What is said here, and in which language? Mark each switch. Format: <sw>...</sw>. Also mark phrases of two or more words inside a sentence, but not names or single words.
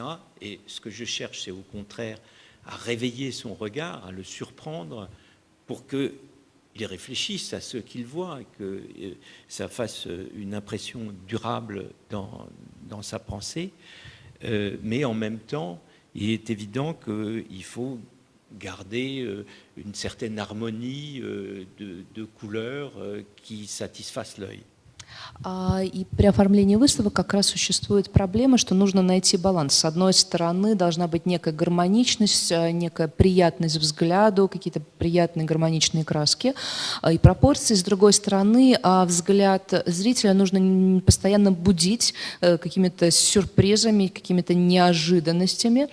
<fr>Et ce que je cherche, c'est au contraire à réveiller son regard, à le surprendre pour qu'il réfléchisse à ce qu'il voit, que ça fasse une impression durable dans sa pensée. Mais en même temps, il est évident qu'il faut garder une certaine harmonie de couleurs qui satisfassent l'œil.</fr> <ru>И при оформлении выставок как раз существует проблема, что нужно найти баланс. С одной стороны, должна быть некая гармоничность, некая приятность взгляду, какие-то приятные гармоничные краски и пропорции. С другой стороны, взгляд зрителя нужно постоянно будить какими-то сюрпризами, какими-то неожиданностями.</ru>